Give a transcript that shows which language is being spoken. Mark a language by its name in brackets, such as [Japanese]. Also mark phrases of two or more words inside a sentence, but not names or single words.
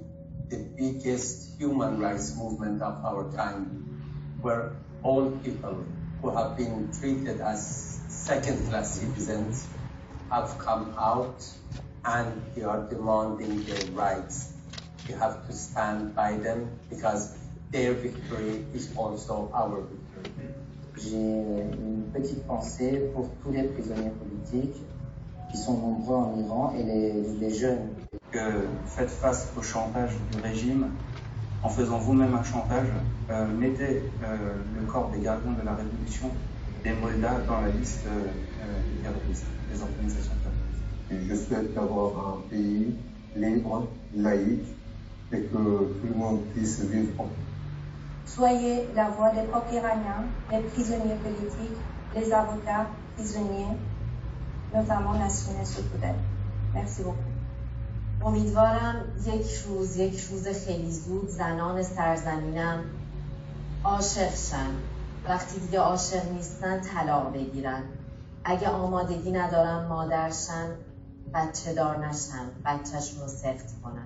[English] the biggest human rights movement of our time, where all people who have been treated as second-class citizens have come out and they are demanding their rights. We have to stand by them because their victory is also our victory. [French] J'ai une petite pensée pour tous les prisonniers politiques qui sont nombreux en Iran et les jeunes. Que faites face au chantage du régime en faisant vous-même un chantage, mettez le corps des gardiens de la Révolution, des Moldats, dans la liste des terroristes, des organisations terroristes. Et je souhaite avoir un pays libre, laïque, et que tout le monde puisse vivre en paix. Soyez la voix des peuples iraniens, les prisonniers politiques, les avocats, prisonniers, notamment Nasrin Sotoudeh. Merci beaucoup. [Persian] امیدوارم یک روز خیلی زود زنان سرزمینم عاشق شن. وقتی دیگه عاشق نیستن طلاق بگیرن. اگه آمادگی ندارن مادرشن، بچه دار نشن، بچهشون رو سفت کنن.